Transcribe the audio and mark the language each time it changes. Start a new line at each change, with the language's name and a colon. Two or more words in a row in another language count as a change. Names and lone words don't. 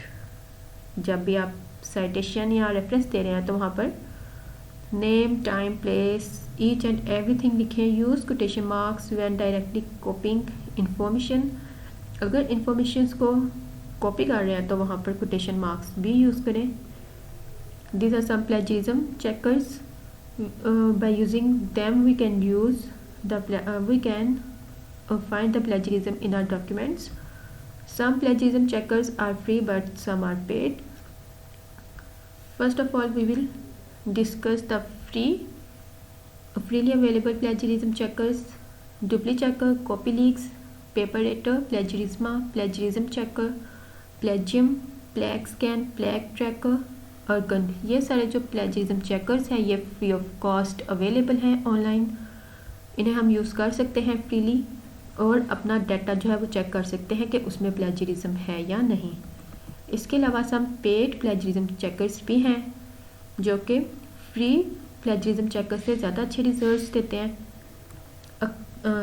Hindi: जब भी आप साइटेशन या रेफरेंस दे रहे हैं तो वहाँ पर
English: name, time, place, each and everything
Hindi: लिखें।
English: use quotation marks when directly copying information,
Hindi: अगर इंफॉर्मेशंस को कॉपी कर रहे हैं तो वहाँ पर
English: quotation marks
Hindi: भी यूज़ करें।
English: These are some plagiarism checkers. By using them, we can find the plagiarism in our documents. Some plagiarism checkers are free, but some are paid. First of all, we will discuss the freely available plagiarism checkers: DupliChecker, CopyLeaks, PaperRater, Plagiarisma, Plagiarism Checker, Plagium, PlagScan, PlagTracker, अर्गन।
Hindi: ये सारे जो
English: plagiarism checkers
Hindi: हैं ये
English: free of cost available
Hindi: हैं ऑनलाइन, इन्हें हम यूज़ कर सकते हैं फ्रीली और अपना डाटा जो है वो चेक कर सकते हैं कि उसमें प्लेजरिज्म है या नहीं। इसके अलावा
English: some paid plagiarism checkers
Hindi: भी हैं जो कि
English: free plagiarism checker
Hindi: से ज़्यादा अच्छे रिजल्ट्स देते हैं।